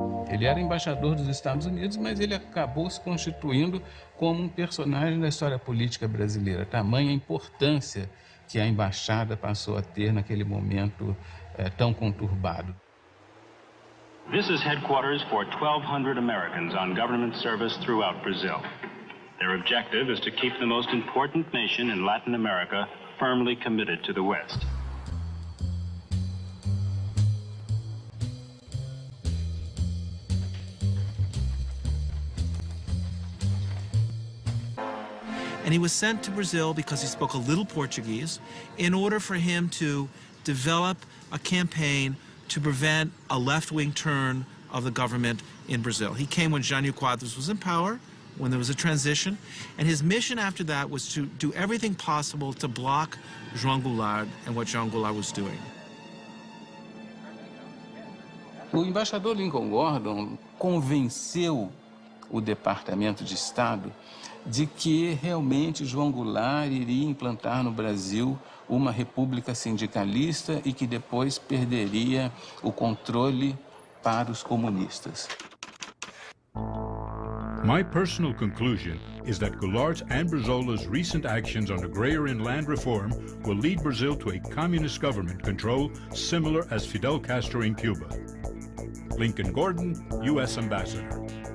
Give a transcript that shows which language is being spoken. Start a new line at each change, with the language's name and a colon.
Portuguese: Ele era embaixador dos Estados Unidos, mas ele acabou se constituindo como um personagem da história política brasileira. Tamanha a importância que a embaixada passou a ter naquele momento tão conturbado.
English: This is headquarters for 1,200 Americans on government service throughout Brazil. Their objective is to keep the most important nation in Latin America firmly committed to the West. And he was sent to Brazil because he spoke a little Portuguese in order for him to develop a campaign to prevent a left-wing turn of the government in Brazil. He came when Jânio Quadros was in power, when there was a transition, and his mission after that was to do everything possible to block João Goulart and what João Goulart was doing.
Portuguese: O embaixador Lincoln Gordon convenceu o Departamento de Estado de que realmente João Goulart iria implantar no Brasil uma república sindicalista e que depois perderia o controle para os comunistas.
English: My personal conclusion is that Goulart's and Brizola's recent actions on agrarian land reform will lead Brazil to a communist government control similar as Fidel Castro in Cuba. Lincoln Gordon, U.S. Ambassador.